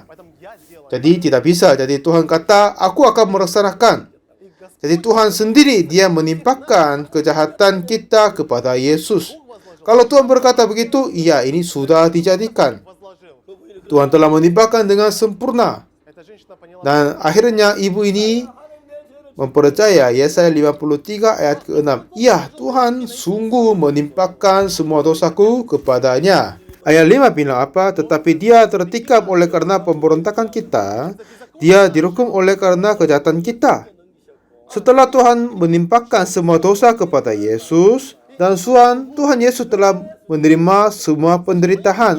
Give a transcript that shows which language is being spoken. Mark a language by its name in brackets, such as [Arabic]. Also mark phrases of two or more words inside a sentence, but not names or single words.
[Russian] Поэтому я сделаю. [Indonesian] Jadi tidak bisa. Jadi Tuhan kata, aku akan melaksanakan. [Russian] И Господь [Indonesian] Jadi Tuhan sendiri dia menimpakan kejahatan kita kepada Yesus. Kalau Tuhan berkata begitu, iya ini sudah dijadikan. [Russian] возложил. [Indonesian] Tuhan telah menimpakan dengan sempurna. [Russian] Эта женщина поняла, [Indonesian] Dan akhirnya ibu ini mempercaya Yesaya 53 ayat ke-6. Iya, Tuhan sungguh menimpakan semua dosaku kepadanya. Ayat 5 bilang apa? Tetapi dia tertikam oleh karena pemberontakan kita. Dia dihukum oleh karena kejahatan kita. Setelah Tuhan menimpakan semua dosa kepada Yesus, dan Tuhan Yesus telah menerima semua penderitaan.